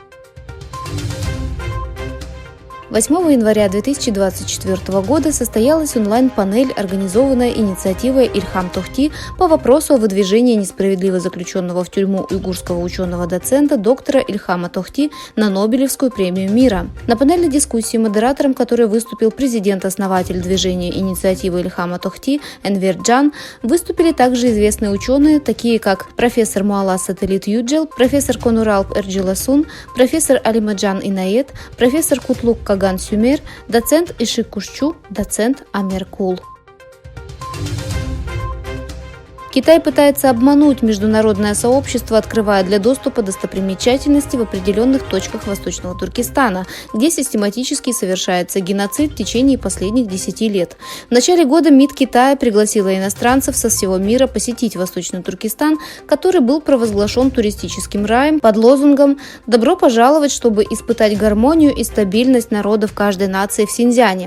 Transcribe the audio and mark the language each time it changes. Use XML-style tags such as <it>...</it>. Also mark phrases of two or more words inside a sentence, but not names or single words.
<ru>8 января 2024 года состоялась онлайн-панель, организованная инициативой Ильхам Тохти по вопросу о выдвижении несправедливо заключенного в тюрьму уйгурского ученого-доцента доктора Ильхама Тохти на Нобелевскую премию мира. На панельной дискуссии, модератором которой выступил президент-основатель движения инициативы Ильхама Тохти Энвер Джан, выступили также известные ученые, такие как профессор Муалла Сателит Юджел, профессор Конуралп Эрджиласун, профессор Алимаджан Инает, профессор Кутлук Каган Сюмер, доцент Ишик Кушчу, доцент Амер Кул. Китай пытается обмануть международное сообщество, открывая для доступа достопримечательности в определенных точках Восточного Туркестана, где систематически совершается геноцид в течение последних 10 лет. В начале года МИД Китая пригласила иностранцев со всего мира посетить Восточный Туркестан, который был провозглашен туристическим раем под лозунгом «Добро пожаловать, чтобы испытать гармонию и стабильность народов каждой нации в Синьцзяне».</ru>